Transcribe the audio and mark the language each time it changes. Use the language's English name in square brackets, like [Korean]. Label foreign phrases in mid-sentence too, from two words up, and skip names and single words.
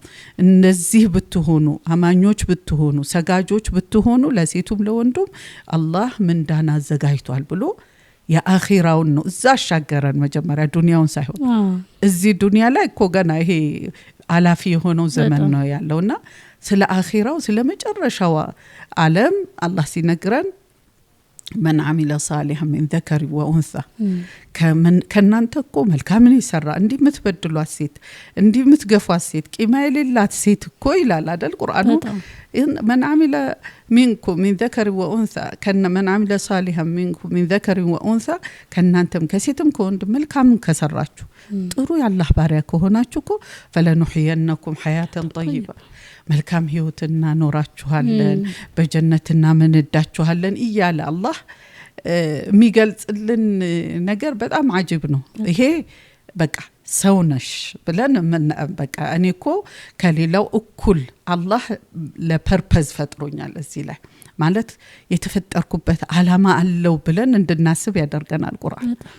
[Amharic] እነዚህ ብትሆኑ አማኞች ብትሆኑ ሰጋጆች ብትሆኑ ለሴቱም ለወንዱም አላህ ምንዳና አዘጋጅቷል ብሎ የአኺራውን ነው እዛ አሻገረን መጀመሪያ ዱንያውን ሳይሆን እዚህ ዱንያ ላይ እኮ ገና ይሄ አላፊ የሆነው ዘመን ነው ያለውና ስለ አኺራው ስለ መጨረሻው ዓለም አላህ ሲነግረን [Arabic] من عمل صالحا من ذكر وانثى [Amharic] ከናንተ እኮ መልካምን ይሰራ እንዲ ምትበድሏት ሴት እንዲ ምትገፏት ሴት ቂማ የሌላት ሴት እኮ ይላል አይደል ቁርአኑ [Arabic] من عمل منكم من ذكر وانثى كن من عمل صالحا منكم من ذكر وانثى [Amharic] ከናንተም ከሴትም ከወንድ መልካምን ከሰራችሁ ጥሩ ያላህ ባሪያ ከሆናችሁ እኮ [Arabic] فلنحيينكم حياه طيبه [Amharic] መልካም ህይወትና ኖራችኋለን በጀነትና መንዳችኋለን ይያለ አላህ የሚገልጽልን ነገር በጣም አጅብ ነው ይሄ በቃ ሰውነሽ ብለን በቃ እኔኮ ከሌላው እኩል አላህ ለፐርፐዝ ፈጥሮኛል እዚህ ላይ ማለት የተፈጠርኩበት ዓላማ አለው ብለን እንድናስብ ያደርገናል ቁርአን